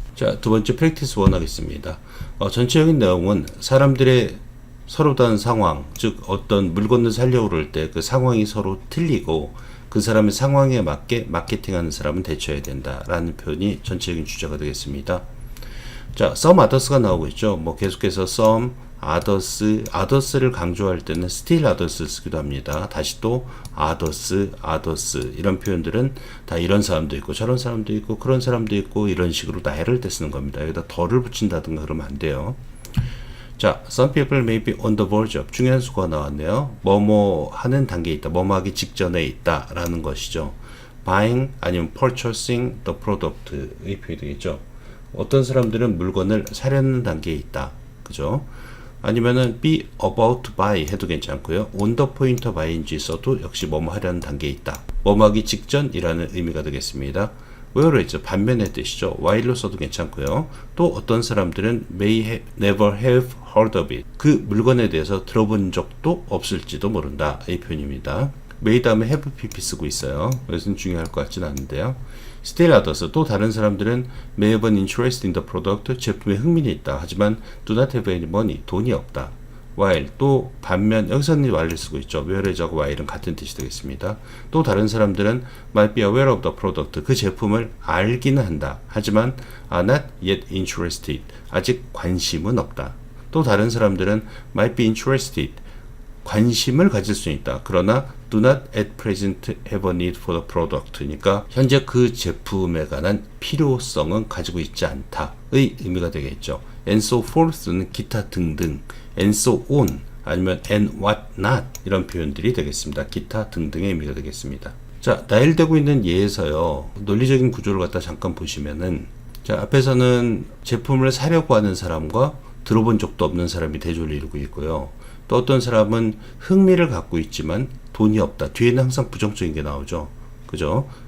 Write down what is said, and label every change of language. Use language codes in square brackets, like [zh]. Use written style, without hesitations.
[ko] 자, 두 번째 프랙티스 1 하겠습니다. 전체적인 내용은 사람들의 서로 다른 상황, 즉 어떤 물건을 살려고 그럴 때 그 상황이 서로 틀리고 그 사람의 상황에 맞게 마케팅하는 사람은 대처해야 된다라는 표현이 전체적인 주제가 되겠습니다. 자, some others가 나오고 있죠. 뭐 계속해서 some, others를 강조할 때는 still others 쓰기도 합니다. 다시 또 others 이런 표현들은 다 이런 사람도 있고 저런 사람도 있고 그런 사람도 있고 이런 식으로 나열을 때 쓰는 겁니다. 여기다 덜을 붙인다든가 그러면 안 돼요. [en] 자, some people may be on the verge of [ko] 중요한 수가 나왔네요. 뭐뭐 하는 단계에 있다, 뭐뭐 하기 직전에 있다 라는 것이죠. [en] buying [ko] 아니면 [en] purchasing the product의 [ko] 표현이 되겠죠. 어떤 사람들은 물건을 사려는 단계에 있다, 그죠? 아니면은 [en] be about to buy [ko] 해도 괜찮고요. on the point of buy인지 써도 역시 뭐뭐 하려는 단계에 있다, 뭐뭐 하기 직전이라는 의미가 되겠습니다. whereas 반면의 뜻이죠. while로 써도 괜찮고요. 또 어떤 사람들은 [en] may never have heard of it, [ko] 그 물건에 대해서 들어본 적도 없을지도 모른다, 이 표현입니다. may 다음에 have pp 쓰고 있어요. 그래서 중요할 것 같진 않은데요. [en] still others, 또 다른 사람들은 may have an interest in the product, [ko] 제품에 흥미는 있다, 하지만 [en] do not have any money, [ko] 돈이 없다. while, 또 반면, 여기서는 while을 쓰고 있죠. whereas하고 while은 같은 뜻이 되겠습니다. 또 다른 사람들은 [en] might be aware of the product, [ko] 그 제품을 알기는 한다, 하지만 [en] are not yet interested, [ko] 아직 관심은 없다. [en] 또 다른 사람들은 might be interested, 관심을 가질 수 있다, 그러나 do not at present have a need for the product, [ko] 그러니까 현재 그 제품에 관한 필요성은 가지고 있지 않다의 의미가 되겠죠. [en] and so forth는 [ko] 기타 등등, [en] and so on 아니면 and what not [ko] 이런 표현들이 되겠습니다. 기타 등등의 의미가 되겠습니다. 자, 나열되고 있는 예에서요, 논리적인 구조를 갖다 잠깐 보시면은, 자, 앞에서는 제품을 사려고 하는 사람과 들어본 적도 없는 사람이 대조를 이루고 있고요. 또 어떤 사람은 흥미를 갖고 있지만 돈이 없다, 뒤에는 항상 부정적인 게 나오죠, 그죠?